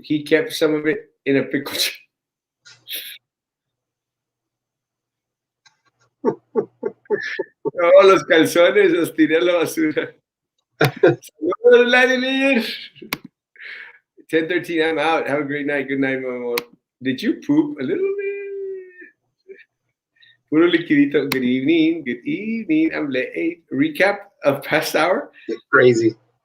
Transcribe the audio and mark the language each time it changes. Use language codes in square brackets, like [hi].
[en] He kept some of it in a pickle. [es] Oh, los calzones los tiré a la basura. Saludos, [en] Vladimir. 10:13. I'm out. Have a great night. Good night, my amor. Did you poop a little bit? [es] Puro liquidito. [en] Good evening. Good evening. I'm late. Recap of past hour. Get crazy.